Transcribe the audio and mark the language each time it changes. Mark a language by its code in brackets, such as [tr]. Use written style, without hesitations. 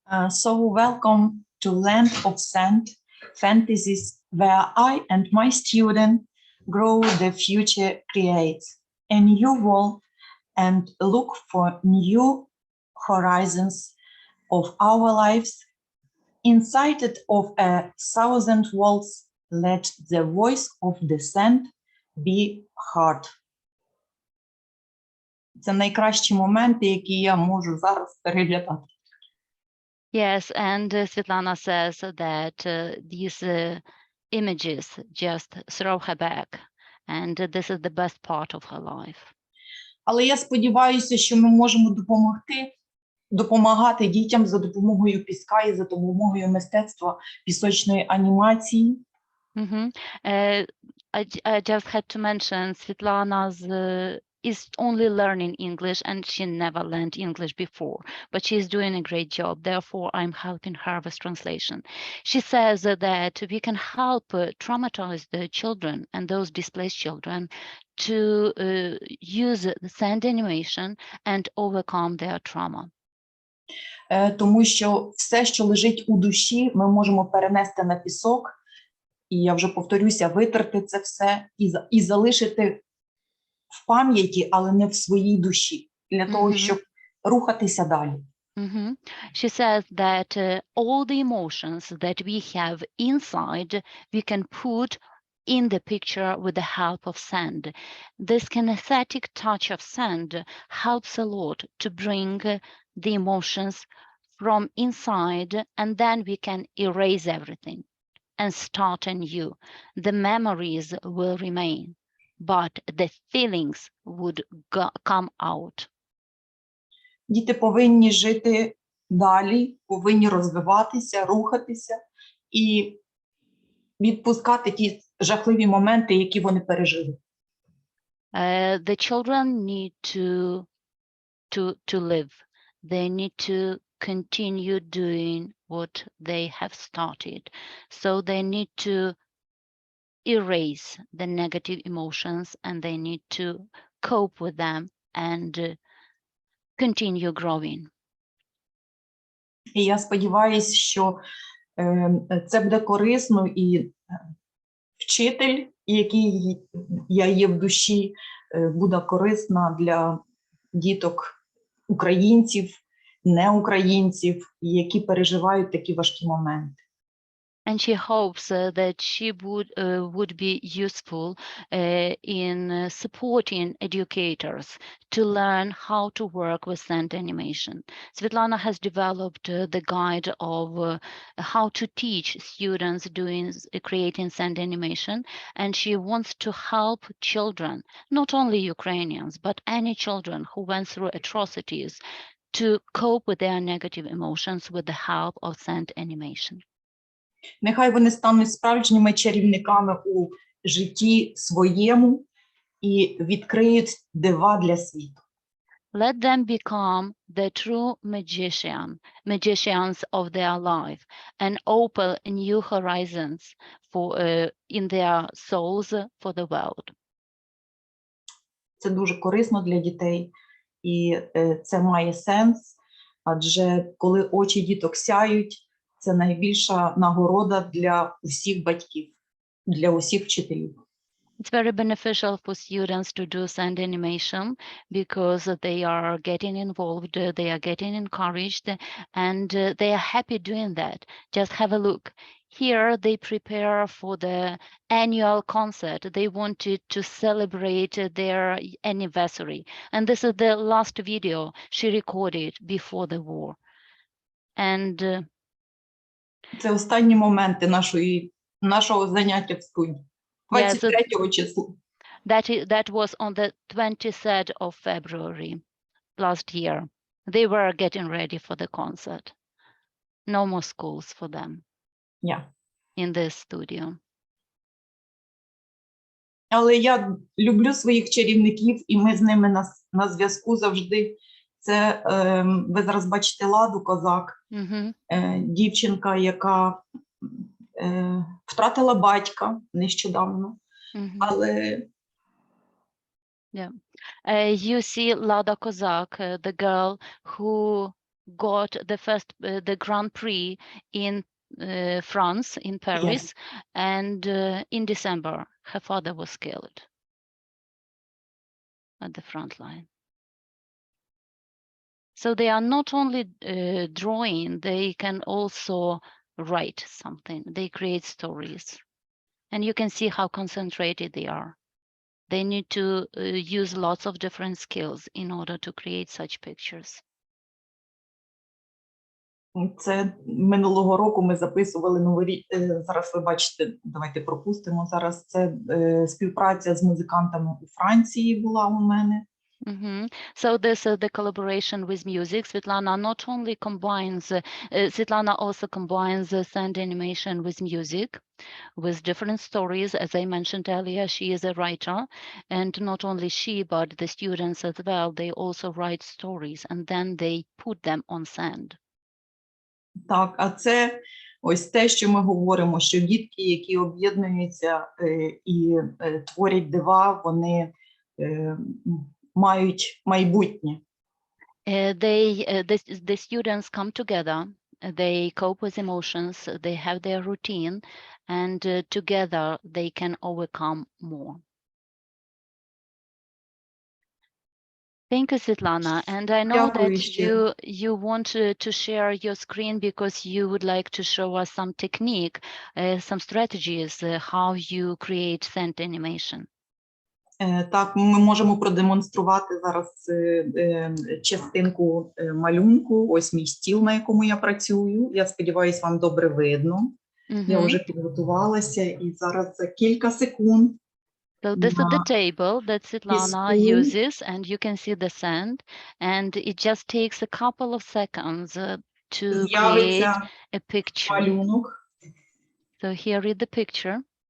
[en] So welcome to Land of Sand, Fantasies, where I and my student grow the future creates a new world and look for new horizons of our lives. Inside it of 1,000 worlds, let the voice of the sand be heard. [uk] Це найкращі моменти, які я можу зараз переглядати. [en] Yes, and Svetlana says that these images just throw her back, and this is the best part of her life. [uk] Але я сподіваюся, що ми можемо допомагати дітям за допомогою піска і за допомогою мистецтва пісочної анімації. [en] I just had to mention Svetlana's is only learning English, and she never learned English before, but she's doing a great job. Therefore, I'm helping her with translation. She says that we can help traumatize the children and those displaced children to use the sand animation and overcome their trauma. [uk] Тому що все, що лежить у душі, ми можемо перенести на пісок, і я вже повторюся, витерти це все і залишити в пам'яті, але не в своїй душі, для того, щоб рухатися далі. [en] She says that all the emotions that we have inside, we can put in the picture with the help of sand. This kinesthetic touch of sand helps a lot to bring the emotions from inside, and then we can erase everything and start anew. The memories will remain, but the feelings would come out. [uk] Діти повинні жити далі, повинні розвиватися, рухатися і відпускати ті жахливі моменти, які вони пережили. [en] The children need to live. They need to continue doing what they have started. So they need to erase the negative emotions, and they need to cope with them and continue growing. [uk] І я сподіваюся, що це буде корисно, і вчитель, який я є в душі, буде корисна для діток українців, неукраїнців, які переживають такі важкі моменти. [en] And she hopes that she would be useful in supporting educators to learn how to work with sand animation. Svetlana has developed the guide of how to teach students creating sand animation, and she wants to help children, not only Ukrainians, but any children who went through atrocities, to cope with their negative emotions with the help of sand animation. [uk] Нехай вони стануть справжніми чарівниками у житті своєму і відкриють дива для світу. [en] Let them become the true magicians of their life, and open new horizons in their souls for the world. [uk] Це дуже корисно для дітей, і це має сенс, адже коли очі діток сяють, це найбільша нагорода для усіх батьків, для усіх вчителів. [en] It's very beneficial for students to do sand animation because they are getting involved, they are getting encouraged, and they are happy doing that. Just have a look. Here they prepare for the annual concert. They wanted to celebrate their anniversary. And this is the last video she recorded before the war. And [uk] це останні моменти нашого заняття в студії. 23 числа. [en] That was on the 23rd of February last year. They were getting ready for the concert. No more schools for them. Yeah. In this studio. [uk] Але я люблю своїх чарівників, і ми з ними на зв'язку завжди. Це, ви зараз бачите, Ладу Козак, дівчинка, яка втратила батька нещодавно, але... [en] You see Lada Kozak, the girl who got the Grand Prix in France, in Paris, yes. And in December, her father was killed at the front line. So they are not only drawing, they can also write something. They create stories. And you can see how concentrated they are. They need to use lots of different skills in order to create such pictures. [uk] Це минулого року ми записували новий рік. Зараз ви бачите, давайте пропустимо. Зараз це співпраця з музикантами у Франції була у мене. [en] So this is the collaboration with music. Svetlana not only combines, Svetlana also combines sand animation with music, with different stories. As I mentioned earlier, she is a writer, and not only she, but the students as well, they also write stories, and then they put them on sand. [uk] Так, а це ось те, що ми говоримо, що дітки, які об'єднуються і творять дива, вони мають майбутнє. [en] The students come together, they cope with emotions, they have their routine, and together they can overcome more. Thank you, Svetlana. And I know that you want to share your screen because you would like to show us some technique, some strategies, how you create sand animation. [uk] Так, ми можемо продемонструвати зараз частинку малюнку. Ось мій стіл, на якому я працюю. Я сподіваюся, вам добре видно. Я вже підготувалася і зараз за кілька секунд. [en] So this is the table that Svetlana uses, and you can see the sand, and it just takes a couple of seconds to create a picture. [uk] Малюнок. [en] So here is the picture.